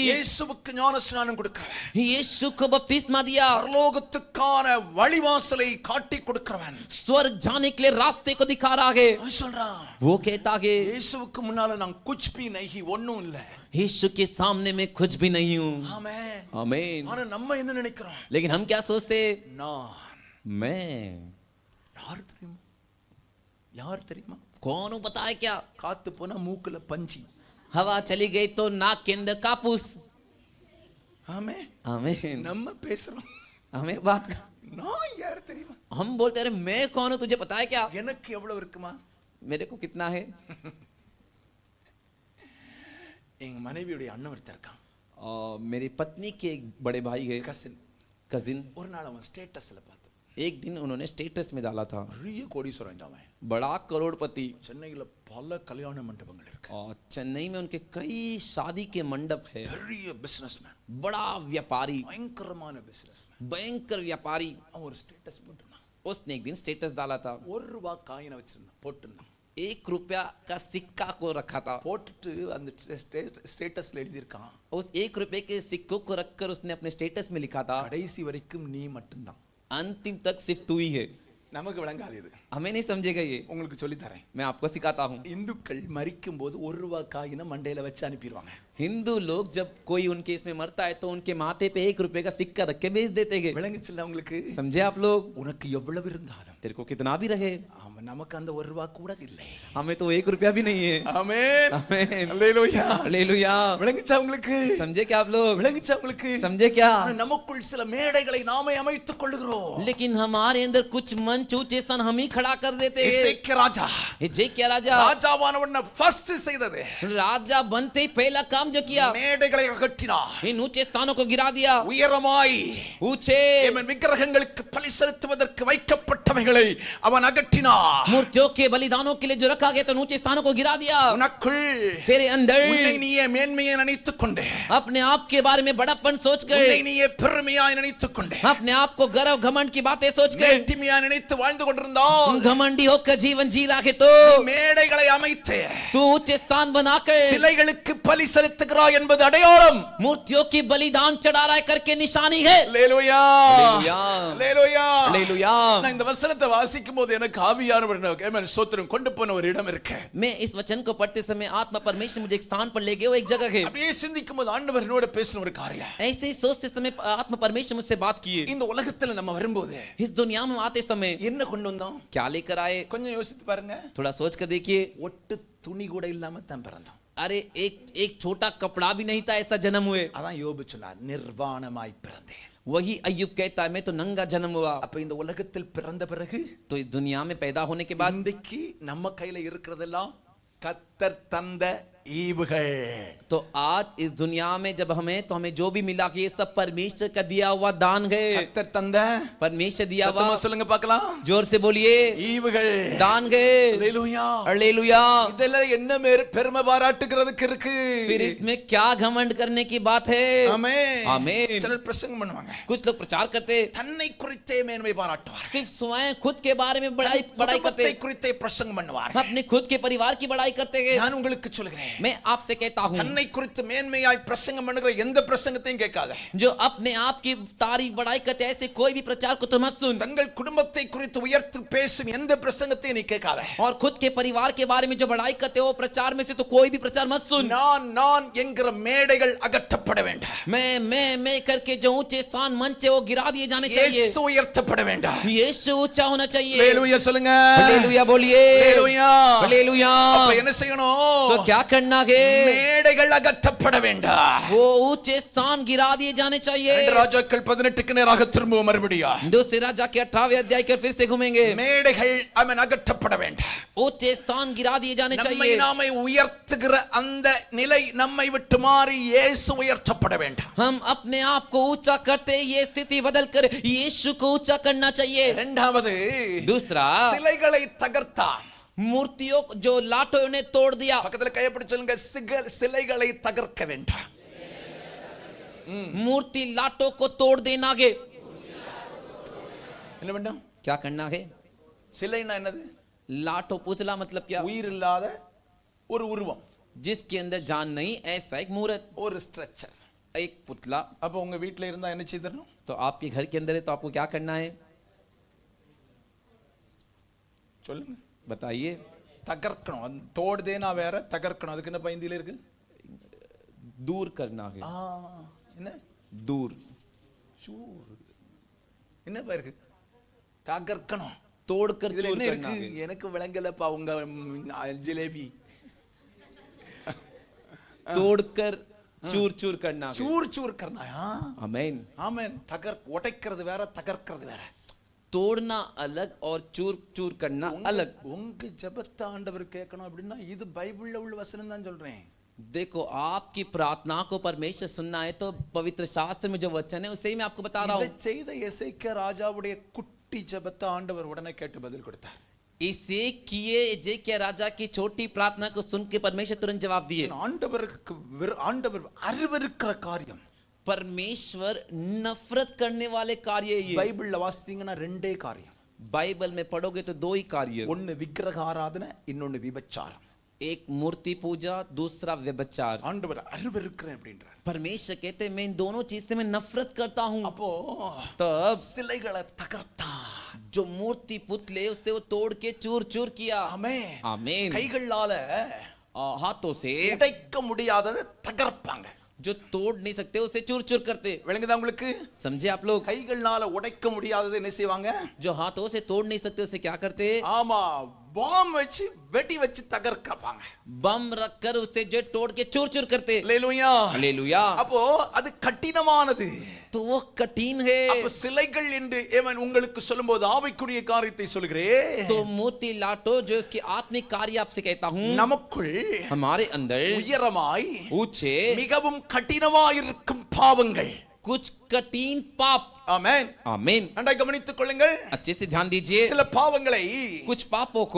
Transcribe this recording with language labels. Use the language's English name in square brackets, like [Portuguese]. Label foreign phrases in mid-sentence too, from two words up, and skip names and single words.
[Tamil] இயேசுவுக்கு ஞானஸ்நானம் கொடுக்கிறவன். [Hindi] यीशु को बपतिस्मा दिया। [Tamil] பரலோகத்துக்கான வழிவாசலை காட்டி கொடுக்கிறவன். [Hindi] स्वर्ग जाने के लिए रास्ते को दिखा रहा है। [Tamil] அவன் சொல்றான் [Hindi] वो कहता है [Tamil] இயேசுவுக்கு முன்னால நான் [Hindi] कुछ भी नहीं [Tamil] ஒண்ணும் இல்ல. [Hindi] यीशु के सामने मैं कुछ भी नहीं हूँ। [Tamil] ஆமென் [Hindi] आमीन। [Tamil] ஆனா நம்ம என்ன நினைக்கிறோம்? [Hindi] लेकिन हम क्या सोचते [Tamil] நான் [Hindi] मैं [Tamil] யார் தெரியுமா? யார் தெரியுமா? [Hindi] कौन हूँ पता है क्या? [Tamil] காத்து போனா மூக்குல பஞ்சி. [Hindi] हवा चली गई तो नाक के अंदर कापूस। [Tamil] ஆமென் [Hindi] आमीन। [Tamil] நம்ம பேசுறோம் [Hindi] हमें बात [Tamil] நான் யார் தெரியுமா? [Hindi] हम बोलते अरे मैं कौन हूँ तुझे पता है क्या? [Tamil] எனக்கு எவ்வளவு இருக்குமா? [Hindi] मेरे को कितना है? [Tamil] எங்க மனைவியுடைய அண்ணன் ஒருத்தர் இருக்கான். [Hindi] मेरी पत्नी के एक बड़े भाई है कजिन। [Tamil] ஒரு நாள் அவன் ஸ்டேட்டஸ்ல பார்த்தேன். [Hindi] एक दिन उन्होंने स्टेटस में डाला था [Tamil] பெரிய கோடீஸ்வரன் அவன். [Hindi] बड़ा करोड़पति। [Tamil] சென்னையில பல கல்யாண மண்டபங்கள் இருக்கு. [Hindi] और चेन्नई में उनके कई शादी के मंडप है। [Tamil] பெரிய பிசினஸ்மேன். [Hindi] बड़ा व्यापारी [Tamil] பயங்கரமான பிசினஸ்மேன். [Hindi] भयंकर व्यापारी। [Tamil] அவன் ஒரு ஸ்டேட்டஸ் போட்டுருந்தான். [Hindi] उसने एक दिन स्टेटस डाला था। [Tamil] ₹1 காயினை வச்சிருந்தான் போட்டுருந்தான். [Hindi] 1 रुपया का सिक्का को रखा था। [Tamil] போட்டுட்டு அந்த ஸ்டேட்டஸ்ல எழுதியிருக்கான் [Hindi] उस 1 रुपए के सिक्कों को रखकर उसने अपने स्टेटस में लिखा था [Tamil] கடைசி வரைக்கும் நீ மட்டும்தான். [Hindi] अंतिम तक सिर्फ तू ही है। [Tamil] நமக்கு விளங்காது இது. [Hindi] हमें नहीं समझेगा ये। [Tamil] உங்களுக்கு சொல்லி தரேன். [Hindi] मैं आपको सिखाता हूँ। [Tamil] இந்துக்கள் மரிக்கும் போது ₹1 காயினை மண்டையில வச்சு அனுப்பிடுவாங்க. [Hindi] हिंदू लोग जब कोई उनके इसमें मरता है तो उनके माथे पे 1 रुपए का सिक्का रख के भेज देते हैं। [Tamil] விளங்குச்சுல்ல உங்களுக்கு? [Hindi] समझे आप लोग? [Tamil] உனக்கு எவ்வளவு இருந்தாலும் [Hindi] तेरे को कितना भी रहे [Tamil] ஆமா நமக்கு அந்த ₹1 கூட இல்லை. [Hindi] हमें तो 1 रुपया भी नहीं है। [Tamil] ஆமென் [Hindi] आमीन [Tamil] அல்லேலூயா [Hindi] हालेलुया। [Tamil] விளங்குச்சா உங்களுக்கு? [Hindi] समझे क्या आप लोग? [Tamil] விளங்குச்சா உங்களுக்கு? [Hindi] समझे क्या? [Tamil] ஆனா நமக்குள் சில மேடைகளை நாமே அமைத்துக் கொள்கிறோம். [Hindi] लेकिन हमारे अंदर कुछ मंच ऊंचे स्थान हम ही खड़ा कर देते हैं। [Tamil] எசேக்கியா ராஜா [Hindi] हिजकिय्या राजा [Tamil] ராஜாவான உடனே ஃபர்ஸ்ட் செய்தது [Hindi] राजा बनते ही पहला काम जो किया [Tamil] மேடைகளை அகற்றினார். [Hindi] इन ऊंचे स्थानों को गिरा दिया। [Tamil] உயரமாய் [Hindi] ऊंचे [Tamil] ஆமென் விக்கிரகங்களுக்கு பலி செலுத்துவதற்கு வைக்கப்பட்டவைகளை அவன் அகற்றினார். [Hindi] मूर्तियों के बलिदानों के लिए जो रखा गया तो ऊंचे स्थानों को गिरा दिया। [Tamil] உனக்குள் [Hindi] तेरे अंदर [Tamil] உன்னை நீயே மேன்மையை நினைத்துக் கொண்டு [Hindi] अपने आप के बारे में बड़ापन सोचकर [Tamil] உன்னை நீயே பெருமையாய் நினைத்துக் கொண்டு [Hindi] अपने आप को गर्व घमंड की बातें सोचकर [Tamil] மேட்டிமையாய் நினைத்து வாழ்ந்து கொண்டிருந்தால் [Hindi] घमंडी होकर जीवन जी रहा है तो [Tamil] மேடைகளை அமைத்து [Hindi] तू ऊंचे स्थान बनाकर [Tamil] சிலைகளுக்கு பலி செலுத்துகிறாய் என்பது அடையாளம். [Hindi] मूर्तियों की बलिदान चढ़ा रहा है करके निशानी है। [Tamil] அல்லேலூயா அல்லேலூயா. அல்லேலூயா [Hindi] हालेलुया। [Tamil] நான் இந்த வசனத்தை வாசிக்கும் போது எனக்கு ஆவியானவர் ஆமென் ஸ்தோத்திரம் கொண்டு போன ஒரு இடம் இருக்கு. [Hindi] मैं इस वचन को पढ़ते समय आत्मा परमेश्वर मुझे एक स्थान पर ले गए। वो एक जगह है। [Tamil] அப்படியே சிந்திக்கும் போது ஆண்டவர் என்னோட பேசின ஒரு காரியம். [Hindi] ऐसे ही सोचते समय आत्मा परमेश्वर मुझसे बात किए। [Tamil] இந்த உலகத்துல நம்ம வரும்போது [Hindi] इस दुनिया में आते समय [Tamil] என்ன கொண்டு வந்தோம்? [Hindi] क्या लेकर आए? [Tamil] கொஞ்சம் யோசித்து பாருங்க. [Hindi] थोड़ा सोच कर देखिए। [Tamil] ஒட்டு துணி கூட இல்லாம தான் பிறந்தோம். [Hindi] अरे एक छोटा कपड़ा भी नहीं था ऐसा जन्म हुए। [Tamil] அதான் யோபு சொன்னார் நிர்வாணமாய் பிறந்தேன். [Hindi] वही अय्यूब कहता है मैं तो नंगा जन्म हुआ। [Tamil] அப்ப இந்த உலகத்தில் பிறந்த பிறகு [Hindi] तो इस दुनिया में पैदा होने के बाद [Tamil] இன்றைக்கு நம்ம கையில இருக்கிறதெல்லாம் கர்த்தர் தந்த ஈவுகள். [Hindi] तो आज इस दुनिया में जब हमें तो हमें जो भी मिला कि ये सब परमेश्वर का दिया हुआ दान है। [Tamil] கர்த்தர் தந்த [Hindi] परमेश्वर दिया हुआ [Tamil] சத்தமா சொல்லுங்க பார்க்கலாம். [Hindi] जोर से बोलिए [Tamil] ஈவுகள் [Hindi] दान है। [Tamil] அல்லேலூயா [Hindi] हालेलुया। [Tamil] இதெல்லாம் என்ன பெருமை பாராட்டுகிறதுக்கு இருக்கு? [Hindi] फिर इसमें क्या घमंड करने की बात है? [Tamil] ஆமென் [Hindi] आमीन। [Tamil] சிலர் பிரசங்கம் பண்ணுவாங்க. [Hindi] कुछ लोग प्रचार करते [Tamil] தன்னை குறித்தே மேன்மை பாராட்டுவார். [Hindi] सिर्फ स्वयं खुद के बारे में बड़ाई करते [Tamil] குடும்பத்தை குறித்தே பிரசங்கம் பண்ணுவார். [Hindi] अपने खुद के परिवार की बड़ाई करते हैं। [Tamil] நான் உங்களுக்கு சொல்கிறேன் [Hindi] मैं आपसे कहता हूँ [Tamil] தன்னை குறித்து மேன்மையாய் பிரசங்கம் பண்ணுகிற எந்த பிரசங்கத்தையும் கேட்காத. [Hindi] जो अपने आप की तारीफ बढ़ाई करते हैं, ऐसे कोई भी प्रचार को तो मत सुन। [Tamil] தங்கள் குடும்பத்தை குறித்து உயர்த்தி பேசும் எந்த பிரசங்கத்தையும் நீ கேட்காத. [Hindi] और खुद के परिवार के बारे में जो बढ़ाई करते हो प्रचार में से तो कोई भी प्रचार मत सुन। [Tamil] நான் என்கிற மேடைகள் அகற்றப்பட வேண்டும். [Hindi] मैं करके जो ऊंचे स्थान मंच है वो गिरा दिए जाने चाहिए। [Tamil] இயேசு உயர்த்தப்பட வேண்டும். [Hindi] यीशु ऊंचा होना चाहिए। [Tamil] ஹalleluya சொல்லுங்க. [Hindi] हालेलुया बोलिए। [Tamil] ஹalleluya. [Hindi] हालेलुया। [Tamil] அப்ப என்ன செய்யணும்? [Hindi] तो क्या करना है? [Tamil] மேடைகள் அகற்றப்பட வேண்டும். [Hindi] वो ऊंचे स्थान गिरा दिए जाने चाहिए। [Tamil] ராஜாக்கள் 18க்கு நேராக திரும்புவோம் மறுபடியும். [Hindi] दूसरे राजा के 18वें अध्याय के फिर से घूमेंगे। [Tamil] மேடைகள் அவன் அகற்றப்பட வேண்டும். [Hindi] ऊंचे स्थान गिरा दिए जाने [Tamil] நம்மை [Hindi] चाहिए। [Tamil] நாமே உயர்த்துகிற அந்த நிலை நம்மை விட்டு மாறி இயேசு உயர்த்தப்பட வேண்டும். [Hindi] हम अपने आप को ऊंचा करते ये स्थिति बदल कर यीशु को ऊंचा करना चाहिए। [Tamil] இரண்டாவது [Hindi] दूसरा [Tamil] சிலைகளை தகர்த்தான். [Hindi] मूर्तियों जो लाटों ने तोड़ दिया। [Tamil] பக்கத்துல கையை பிடிச்சு சொல்லுங்க, சிலைகளை தகர்க்க வேண்டும். [Hindi] मूर्ति लाटों को तोड़ देना है। [Tamil] என்ன வேண்டும்? [Hindi] क्या करना है? [Tamil] சிலைனா என்னது? [Hindi] लाटो पुतला मतलब क्या? [Tamil] உயிர் இல்லாத ஒரு உருவம், [Hindi] जिसके अंदर जान नहीं, ऐसा एक मूर्त, [Tamil] ஒரு ஸ்ட்ரக்சர். [Hindi] एक पुतला। [Tamil] அப்ப உங்க வீட்ல இருந்தா என்ன செய்யணும்? [Hindi] तो आपके घर के अंदर है तो आपको क्या करना है? [Tamil] சொல்லுங்க, [Hindi] बताइए। [Tamil] தகர்க்கணும். அந்த தோடு தேனா வேற, தகர்க்கணும் அதுக்கு என்ன பைந்தில இருக்கு? [Hindi] दूर करना है। [Tamil] என்ன? [Hindi] दूर। [Tamil] சூர். என்ன இருக்கு? தகர்க்கணும். [Hindi] तोड़कर [Tamil] இதுல [Hindi] चूर [Tamil] என்ன [Hindi] करना [Tamil] இருக்கு? [Hindi] है। [Tamil] எனக்கு விளங்கலப்பா உங்க ஜிலேபி. [Hindi] तोड़कर चूर चूर करना है। चूर चूर करना है. आमीन। [Tamil] ஆமென். உடைக்கிறது வேற, தகர்க்கிறது வேற. [Hindi] तोड़ना अलग और चूर चूर करना अलग। [Tamil] உங்க ஜெபத்தை ஆண்டவர் கேட்கணும் அப்படின்னா இது பைபிள்ல உள்ள வசனம் தான் சொல்றேன். [Hindi] देखो, आपकी प्रार्थना को परमेश्वर सुनना है तो पवित्र शास्त्र में जो वचन है उसे ही मैं आपको बता रहा [Tamil] இதை [Hindi] हूँ। [Tamil] செய்த எசேக்கியா ராஜாவுடைய குட்டி ஜெபத்தை ஆண்டவர் உடனே கேட்டு பதில் கொடுத்தார். [Hindi] इसे किए एजेकिया राजा की छोटी प्रार्थना को सुन के परमेश्वर तुरंत जवाब दिए। [Tamil] ஆண்டவர் அருவருக்கிற காரியம், [Hindi] परमेश्वर नफरत करने वाले कार्य ये। [Tamil] பைபிள்ல வாசித்தீங்கன்னா ரெண்டே காரியம். [Hindi] बाइबल में पढ़ोगे तो दो ही कार्य, [Tamil] ஒன்னு விக்கிரக ஆராதனை, இன்னொன்னு விபச்சாரம். [Hindi] एक मूर्ति पूजा, दूसरा व्यभिचार। [Tamil] ஆண்டவர் அருவருக்கிறேன் அப்படின்றார். [Hindi] परमेश्वर कहते हैं मैं इन दोनों चीज से मैं नफरत करता हूँ। [Tamil] அப்போ [Hindi] तब [Tamil] சிலைகளை தகர்த்தா, [Hindi] जो मूर्ति पुतले उससे वो तोड़ के चूर चूर किया। [Tamil] ஆமென். [Hindi] आमीन। [Tamil] கைகளால [Hindi] हाथों से [Tamil] உடைக்க முடியாததை தகர்ப்பாங்க. [Hindi] जो तोड़ नहीं सकते उसे चूर चूर करते। [Tamil] விளங்குதா உங்களுக்கு? [Hindi] समझे आप लोग? [Tamil] கைகளால உடைக்க முடியாததை என்ன செய்வாங்க? [Hindi] जो हाथों से तोड़ नहीं सकते उसे क्या करते? [Tamil] ஆமா, பாம் வச்சு வெடி வச்சு தகர்க்கப்பாங்க. [Hindi] बम रखकर उसे जो तोड़ के चूर चूर करते। [Tamil] அல்லேலூயா. [Hindi] हालेलुया। [Tamil] அப்போ அது கடினமானது. [Hindi] तो वो कठिन है। [Tamil] அப்ப சிலைகள் என்று ஏவன் உங்களுக்கு சொல்லும்போது ஆவிக்குரிய காரியத்தை சொல்கிறேன். [Hindi] तो मूर्ति लाटो जो इसकी आत्मिक कार्य आपसे कहता हूँ, [Tamil] நமக்குள் [Hindi] हमारे अंदर [Tamil] உயரமாய் [Hindi] ऊंचे [Tamil] மிகவும் கடினமாயிருக்கும் பாவங்கள், [Hindi] कुछ कठिन पाप। [Tamil] ஆமென். [Hindi] आमीन। [Tamil] நன்றாய் கவனித்துக் கொள்ளுங்கள். [Hindi] अच्छे से ध्यान दीजिए। [Tamil] சில பாவங்களை [Hindi] कुछ पापों को